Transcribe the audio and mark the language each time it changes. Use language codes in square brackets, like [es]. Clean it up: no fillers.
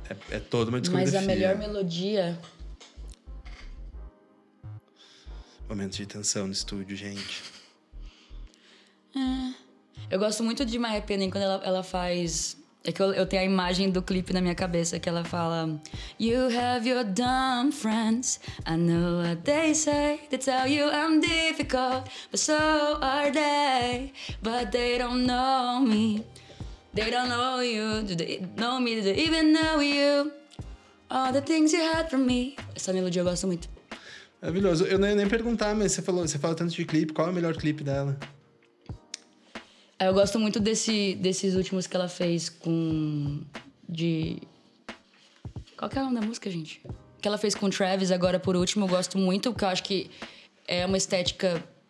[pt] É toda uma discografia. Mas a melhor melodia... Momento de tensão no estúdio, gente. Eu gosto muito de My Happy quando ela faz... É que eu tenho a imagem do clipe na minha cabeça, que ela fala... [en] You have your dumb friends. I know what they say. They tell you I'm difficult, but so are they. But they don't know me. They don't know you. Do they know me? Do they even know you? All the things you had from me. [pt] Essa melodia eu gosto muito. Maravilhoso. Eu nem perguntar, mas você fala tanto de clipe. Qual é o melhor clipe dela? Eu gosto muito desses últimos que ela fez com... Qual que é o nome da música, gente? Que ela fez com o Travis agora por último, eu gosto muito, porque eu acho que é uma estética...